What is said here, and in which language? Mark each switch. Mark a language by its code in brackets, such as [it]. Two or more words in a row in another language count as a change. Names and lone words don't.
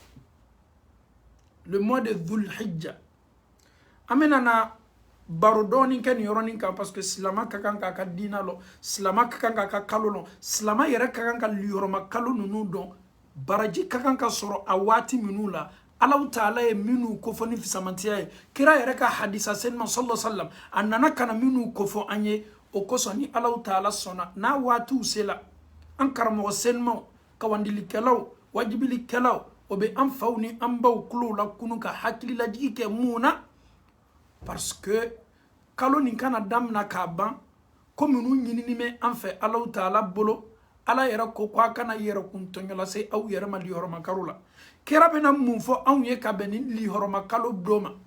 [fr] le mois de Dhul-Hijjah [bm] amena na baro dɔɔni kɛ nin yɔrɔnin kan [fr] parce que [bm] silama ka kan k'a ka diina lɔ silama ka kan k'a ka kalo lɔ silama yɛrɛ ka kan ka liyoroma kalo ninnu dɔn baraji ka kan ka sɔrɔ a waati minnu la Allahu Ta'ala ye minnu kofɔ ni fisamantiya ye kira yɛrɛ ka hadisa senima [ar] صلى الله عليه وسلم [bm] a nana kana minnu kofɔ an ye o kosɔn ni Allahu Ta'ala sɔnna n'a waatiw sela an karamɔgɔ senimaw kawandilikɛlaw wajibilikɛlaw o bɛ an faw ni an baw kulow la kunu ka hakililajigi kɛ mun na [fr] parce que [bm] kalo nin kana damina k'a ban ko minnu ɲinini bɛ an fɛ Allahu Ta'ala bolo ala yɛrɛ ko k'a kana yɛrɛ kun tɔɲɔ lase aw yɛrɛ ma liyoroma kalo la kira bɛna mun fɔ anw ye ka bɛn ni liyoroma kalo don ma